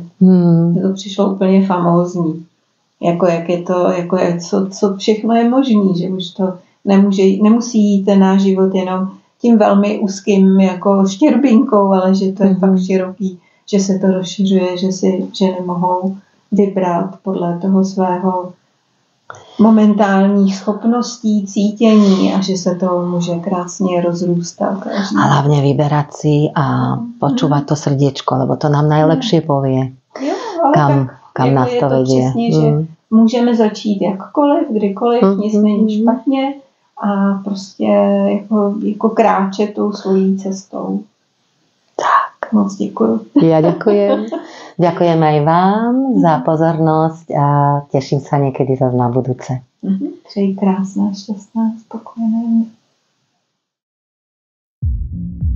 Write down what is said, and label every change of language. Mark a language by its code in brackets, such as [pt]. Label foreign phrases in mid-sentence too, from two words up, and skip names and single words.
[cs] Mně to přišlo úplně famózní. Jako jak je to, jako je, co všechno je možný, že už to nemusí jít ten náš život jenom tím velmi úzkým jako štěrbinkou, ale že to je fakt široký, že se to rozšiřuje, že si ženy mohou vybrat podle toho svého momentálních schopností, cítění a že se to může krásně rozrůstat. [sk] A hlavně vybrat si a počúvať to srdiečko, lebo to nám najlepšie povie, [cs] jo, ale [sk] kam nás to vedie. [cs] Přesně, že můžeme začít jakkoliv, kdykoliv, nic není špatně a prostě jako kráčet tou svojí cestou. Tak, moc děkuju. [sk] Ja ďakujem. Ďakujem aj vám za pozornosť a teším sa niekedy zase na budúce. [cs] Přeji krásné, šťastné, spokojené.